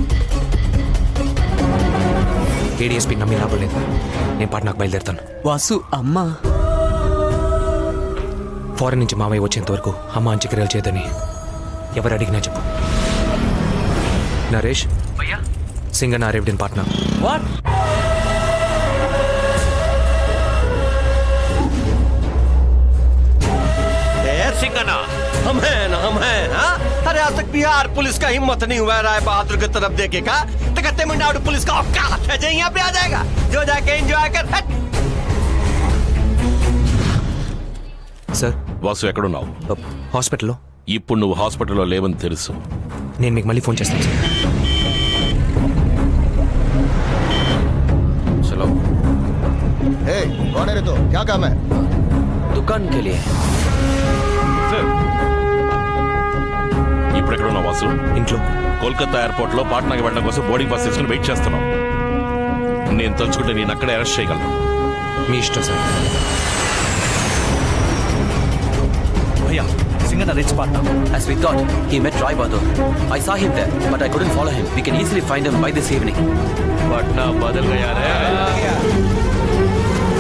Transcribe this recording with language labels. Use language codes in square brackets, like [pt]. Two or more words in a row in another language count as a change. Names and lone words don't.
[te] ఏడీఎస్పీ నమ్మి లాభం లేదు. నేను పాట్నాకు బయలుదేరుతాను. వాసు, అమ్మా ఫారెన్ నుంచి మామయ్య వచ్చేంత వరకు అమ్మ అంత్యక్రియలు చేయదని ఎవరు అడిగినా చెప్పు. [en] నరేష్, సింగన్న arrived in Patna. వాట్? [hi] सिंगना हम हैं हाँ? अरे आज तक बिहार पुलिस का हिम्मत नहीं हुआ राय बहादुर की तरफ देखेगा तो तमिलनाडु पुलिस का औकात है जो यहाँ पे आ जाएगा, जो जाके एंजॉय कर. [te] సార్, వాసు ఎక్కడున్నావు? హాస్పిటల్లో. ఇప్పుడు నువ్వు హాస్పిటల్లో లేవని తెలుసు. నేను మీకు మళ్ళీ ఫోన్ చేస్తాను సార్. చలో. [hi] ए, कौन है रे तो? क्या काम है? दुकान के लिए. [te] ఇప్పుడు ఎక్కడున్నావు వాసు? ఇంట్లో. కోల్కతా ఎయిర్పోర్ట్ లో పాట్నాకి వెళ్ళడం కోసం బోర్డింగ్ పాస్ తీసుకుని వెయిట్ చేస్తున్నావు. నేను తలుచుకుంటే నేను అక్కడే అరెస్ట్ చేయగలను. మీ ఇష్టం సార్. [en] భయ్యా, సింగన్న rich Patna. As we thought, he met Roy Bahadur. I saw him there, but I couldn't follow him. We can easily find him by this evening. [hi] पटना बदल गया रे.